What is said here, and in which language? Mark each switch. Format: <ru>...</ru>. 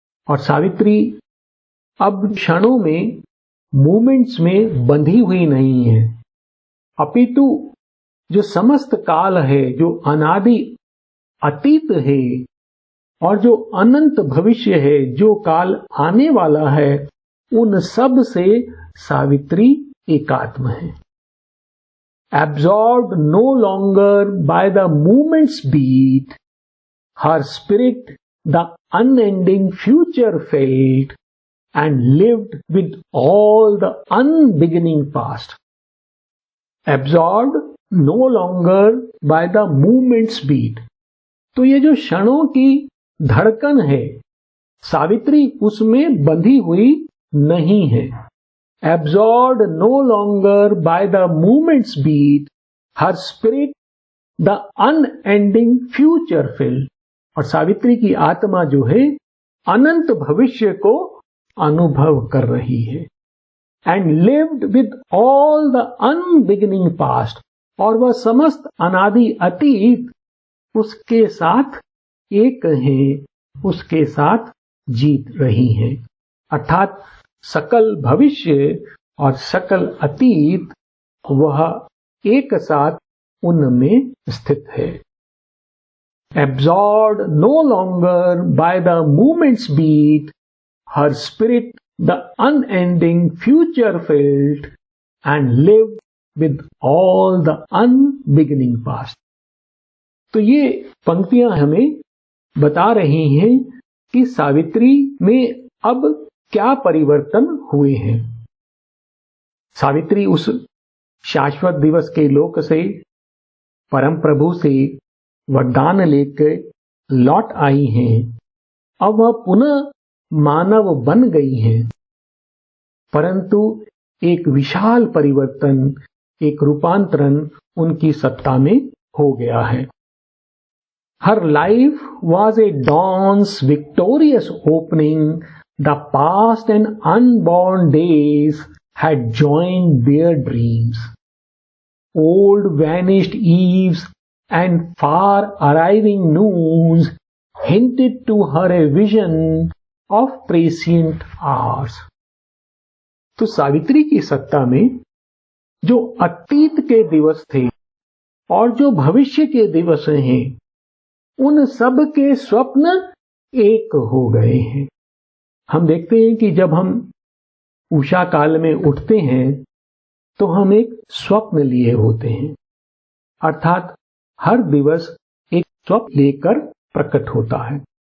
<hi>और सावित्री अब क्षणों में, मूवमेंट्स में बंधी हुई नहीं है, अपितु जो समस्त काल है, जो अनादि अतीत है और जो अनंत भविष्य है, जो काल आने वाला है, उन सब से सावित्री एकात्म है।</hi> <en>Absorbed no longer by the movement's beat, her spirit the unending future felt and lived with all the unbeginning past. Absorbed no longer by the movement's beat,</en> <hi>तो ये जो क्षणों की धड़कन है, सावित्री उसमें बंधी हुई नहीं है।</hi> <en>Absorbed no longer by the movement's beat, her spirit the unending future filled,</en> <hi>और सावित्री की आत्मा जो है अनंत भविष्य को अनुभव कर रही है।</hi> <en>And lived with all the unbeginning past,</en> <hi>और वह समस्त अनादि अतीत उसके साथ एक हैं, उसके साथ जीत रही हैं। अर्थात सकल भविष्य और सकल अतीत वह एक साथ उनमें स्थित है।</hi> <en>Absorbed no longer by the movement's beat, her spirit the unending future felt and lived with all the unbeginning past.</en> <hi>तो ये पंक्तियां हमें बता रही हैं कि सावित्री में अब क्या परिवर्तन हुए हैं। सावित्री उस शाश्वत दिवस के लोक से, परम प्रभु से वरदान लेकर लौट आई हैं। अब वह पुनः मानव बन गई हैं। परंतु एक विशाल परिवर्तन, एक रूपांतरण उनकी सत्ता में हो गया है।</hi> <en>Her life was a dawn's victorious opening. The past and unborn days had joined their dreams. Old vanished eves and far arriving noons hinted to her a vision of prescient hours.</en> <hi>तो सावित्री की सत्ता में जो अतीत के दिवस थे और जो भविष्य के दिवस हैं, उन सब के स्वप्न एक हो गए हैं। हम देखते हैं कि जब हम उषा काल में उठते हैं तो हम एक स्वप्न लिए होते हैं, अर्थात हर दिवस एक स्वप्न लेकर प्रकट होता है।</hi>